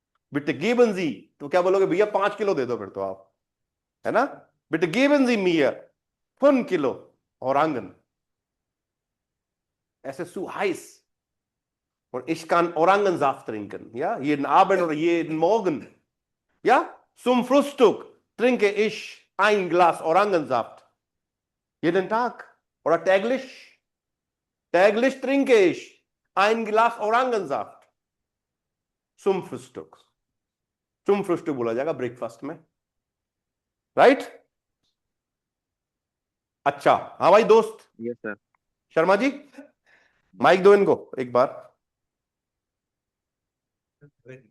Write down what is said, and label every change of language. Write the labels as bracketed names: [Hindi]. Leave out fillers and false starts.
[German] Bitte geben Sie, [Hindi] तो क्या बोलोगे भैया? 5 किलो दे दो फिर तो आप, है ना? [German] Bitte geben Sie mir 5 Kilo Orangen. Es ist zu heiß und ich kann Orangensaft trinken, ja, jeden Abend oder jeden Morgen. Ja, zum Frühstück trinke ich ein Glas Orangensaft. Jeden Tag oder täglich. Täglich trinke ich ein Glas Orangensaft. Zum Frühstück. [Hindi] zum फ्रुस्टुक बोला जाएगा breakfast में, right? अच्छा, हाँ भाई दोस्त। [English] Yes sir. [Hindi] Sharma ji mic दो इनको एक बार।